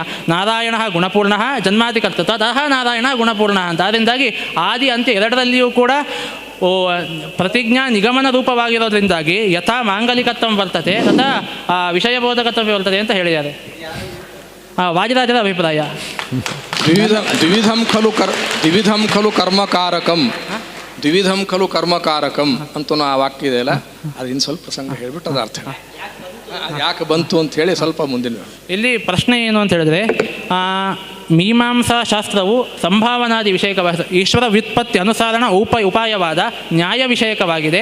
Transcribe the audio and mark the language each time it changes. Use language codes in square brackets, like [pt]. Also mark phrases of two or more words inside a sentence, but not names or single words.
[sa] ನಾರಾಯಣ ಗುಣಪೂರ್ಣ ಜನ್ಮಾದಿಕರ್ತ ತತಃ ನಾರಾಯಣ ಗುಣಪೂರ್ಣ ಅಂತ. [kn] ಅದರಿಂದಾಗಿ ಆದಿ ಅಂತ್ಯ ಎರಡರಲ್ಲಿಯೂ ಕೂಡ ಪ್ರತಿಜ್ಞಾ ನಿಗಮನ ರೂಪವಾಗಿರೋದ್ರಿಂದಾಗಿ ಯಥಾ ಮಾಂಗಲಿಕತ್ವ ಬರ್ತದೆ ತಥಾ ವಿಷಯಬೋಧಕತ್ವ ಬರ್ತದೆ ಅಂತ ಹೇಳಿದ್ದಾರೆ. ವಾದಿರಾಜರ ಅಭಿಪ್ರಾಯ. [sa] ದ್ವಿವಿಧಂ ಖಲು ಕರ್ಮಕಾರಕಂ ದ್ವಿವಿಧಂ ಖಲು ಕರ್ಮಕಾರಕಂ [kn] ಅಂತೂ ಆ ವಾಕ್ಯ ಇದೆಯಲ್ಲ, ಅದು ಇನ್ನು ಸ್ವಲ್ಪ ಪ್ರಸಂಗ ಹೇಳ್ಬಿಟ್ಟು ಅದು ಅರ್ಥ ಯಾಕೆ ಬಂತು ಅಂತ ಹೇಳಿ ಸ್ವಲ್ಪ ಮುಂದಿನ. ಇಲ್ಲಿ ಪ್ರಶ್ನೆ ಏನು ಅಂತ ಹೇಳಿದ್ರೆ, ಮೀಮಾಂಸಾ ಶಾಸ್ತ್ರವು ಸಂಭಾವನಾದಿ ವಿಷಯಕವಾದ ಈಶ್ವರ ವ್ಯುತ್ಪತ್ತಿ ಅನುಸಾರಣ ಉಪಾಯವಾದ ನ್ಯಾಯ ವಿಷಯಕವಾಗಿದೆ.